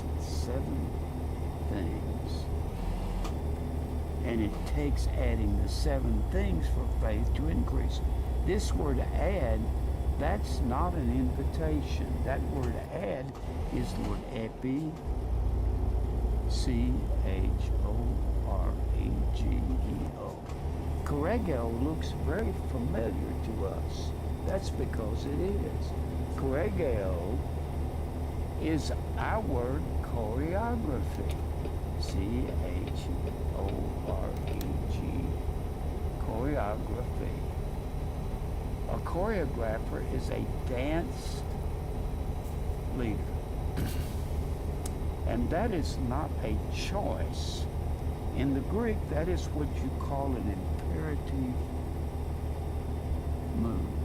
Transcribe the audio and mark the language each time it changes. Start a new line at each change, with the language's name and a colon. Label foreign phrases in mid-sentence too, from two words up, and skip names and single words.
English: 7 things. And it takes adding the 7 things for faith to increase. This word add, that's not an invitation. That word add is the word epi, C-H-O-R-E-G-E-O. Corregeo looks very familiar to us. That's because it is. Corregeo is our word choreography. C-H-O-R-E-G, choreography. A choreographer is a dance leader. And that is not a choice. In the Greek, that is what you call an imperative mood.